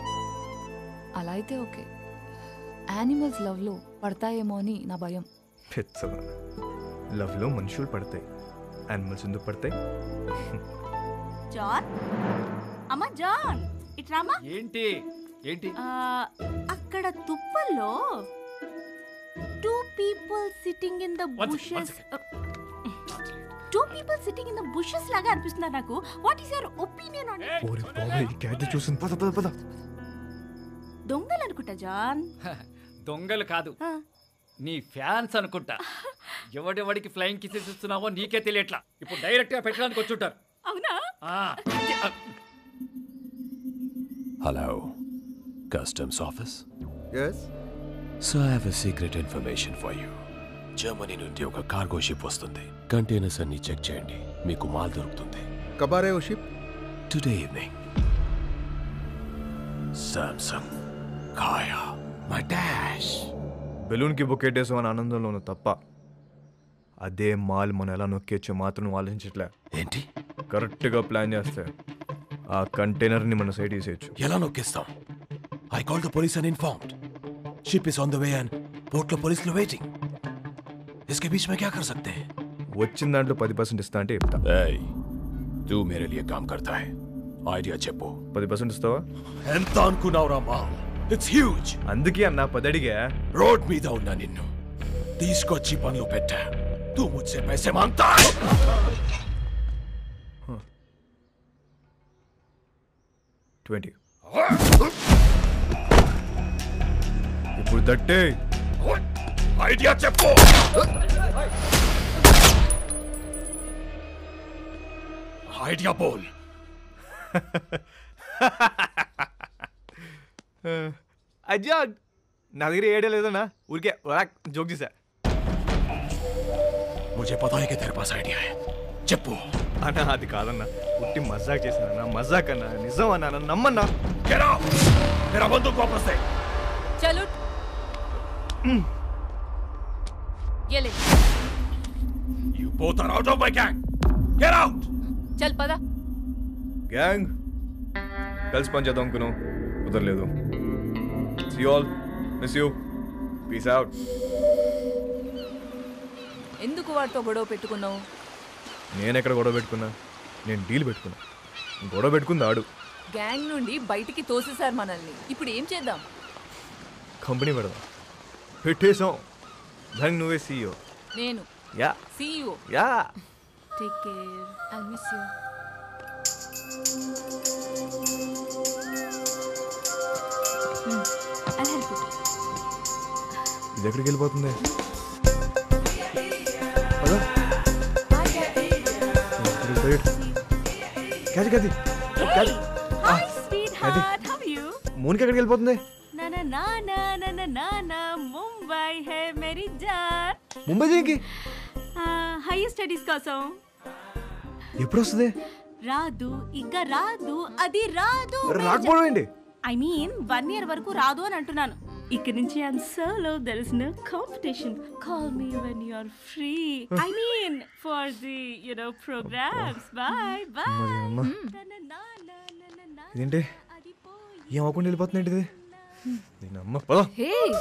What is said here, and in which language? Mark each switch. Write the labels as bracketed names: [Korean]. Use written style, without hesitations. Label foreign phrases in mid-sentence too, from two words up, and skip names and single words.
[Telugu] అలా అయితే ఓకే. యానిమల్స్ లవ్లో పడతాయేమో అని నా భయం. పెచ్చగా లవ్లో మనుషులు పడతాయి, యానిమల్స్ ఎందుకు పడతాయి? జాన్, అమ్మా జాన్, ఇట్రామా. ఏంటి ఏంటి? అక్కడ తుప్పల్లో [English] 2 people sitting in the bushes. 2 people sitting in the bushes [Telugu] లాగా అనిపిస్తున్నారు నాకు. [English] What is your opinion on it? [Telugu] ఓరే బాబా, ఈ క్యాట్ చూసింది. పద పద పద. దొంగలు అనుకుంటా జాన్. దొంగలు కాదు, నీ ఫ్యాన్స్ అనుకుంటా. ఎవడెవడికి ఫ్లయింగ్ కిసెస్ ఇస్తున్నావో నీకే తెలియట్లా. ఇప్పుడు డైరెక్ట్ గా పెట్టడానికి వచ్చుంటారు. అవునా? [English] Hello, customs office. Yes. So I have a secret information for you. [Telugu] జర్మనీ నుండి ఒక కార్గో షిప్ వస్తుంది. కంటైనర్స్ అన్ని చెక్ చేయండి, మీకు మాల్ దొరుకుతుంది. [Hindi] कब आ रहे हो शिप? [English] Today evening. సామ్సంగ్, కాయా, మై డాష్. [Telugu] బెలూన్కి బొక్కేటేసాం అని ఆనందంలో ఉన్న తప్ప అదే మాల్ మనం ఎలా నొక్కేచ్చో మాత్రం నువ్వు ఆలోచించట్లే. ఏంటి? కరెక్ట్గా ప్లాన్ చేస్తే ఆ కంటైనర్ని మన సైడ్ తీసేయచ్చు. ఎలా నొక్కేస్తాం? [English] I call the police and informed. Ship is on the way and port [Telugu] లో పోలీసులు వెయిటింగ్. [Hindi] इसके बीच में क्या कर सकते हैं? [Telugu] వచ్చిన దాంట్లో 10% ఇస్తా అంటే చెప్తా. ఏయ్, [Hindi] तू मेरे लिए काम करता है. [Telugu] ఐడియా చెప్పు. 10% ఇస్తావా? ఎంత అనుకున్నావురా మా? [English] It's huge. [Telugu] అందుకే అన్న 10 అడిగా. రోడ్ మీద ఉన్నా నిన్ను తీసుకొచ్చి పనులు పెట్టా. [Hindi] तू मुझसे पैसे मांगता है? [Telugu] 20. ఇప్పుడు దట్టే. ఐడియా చెప్పు. [Hindi] आइडिया बोल. [Telugu] అజ్జా, నా దగ్గర ఏడే లేదన్నా, ఊరికే జోక్ చేశా. [Hindi] मुझे पता है कि तेरे पास आइडिया है. [Telugu] చెప్పు. అన్నా అది కాదన్నా, ఉట్టి మజాక్ చేశానన్నా. మజాక్ అన్నా, నిజం అన్నా, నన్ను నమ్మన్నా. [English] Get out! [Hindi] मेरा बंदूक वापस दे. चलो ये ले. [English] You both are out of my gang. Get out! [Hindi] चल पदा. [Telugu] గ్యాంగ్ కలిసి పని చేద్దాం అనుకున్నాం, కుదరలేదు. [English] See you all. Miss you. Peace out. [Telugu] ఎందుకు వాడితో గొడవ పెట్టుకున్నావు? నేను ఎక్కడ గొడవ పెట్టుకున్నా? నేను డీల్ పెట్టుకున్నా. గొడవ పెట్టుకుంది ఆడు. గ్యాంగ్ నుండి బయటికి తోసేశారు మనల్ని. ఇప్పుడు ఏం చేద్దాం? కంపెనీ పెడదాం. పెట్టేసాం. దానికి నువ్వే CEO. నేను యా CEO. యా. [English] Take care. I'll miss you. I'll help you. [Telugu] ఇది ఎక్కడికి వెళ్ళిపోతుంది? [English] Hi, sweetheart. How are you? [Telugu] మోనికి ఎక్కడికి వెళ్ళిపోతుంది? [Hindi] Na na na na na na na na. मुंबई है मेरी जान. [Telugu] ముంబై దేనికి? [English] Higher studies [Telugu] కోసం. ఎప్పుడు వస్తుంది? రాదు, ఇక రాదు, అది రాదు. రాకపోవడం ఏంటి? [English] I mean [Telugu] 1 year వరకు రాదు అని అంటున్నాను. ఇక్కడి నుంచి [English] I'm solo. There is no competition. Call me when you are free. I mean for the programs. Bye bye. [Telugu] ఇదేంటి ఏం అవ్వకుండా వెళ్ళిపోతుంది ఏంటిది? నేను అమ్మ పద. హే